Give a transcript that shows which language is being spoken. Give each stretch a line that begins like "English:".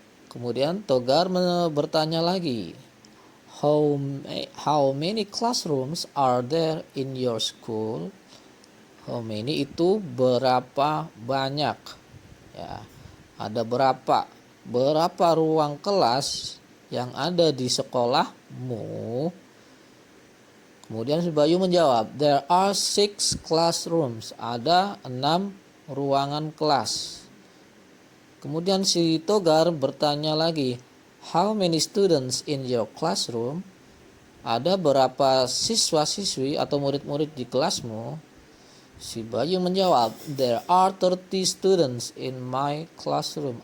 Indonesian: Kemudian Togar bertanya lagi,
English: How many classrooms are there in your school?
Indonesian: How many itu berapa banyak? Ya, ada berapa ruang kelas yang ada di sekolahmu? Kemudian si Bayu menjawab,
English: there are 6 classrooms.
Indonesian: Ada 6 ruangan kelas. Kemudian si Togar bertanya lagi,
English: how many students in your classroom?
Indonesian: Ada berapa siswa-siswi atau murid-murid di kelasmu? Si Bayu menjawab,
English: there are 30 students in my classroom.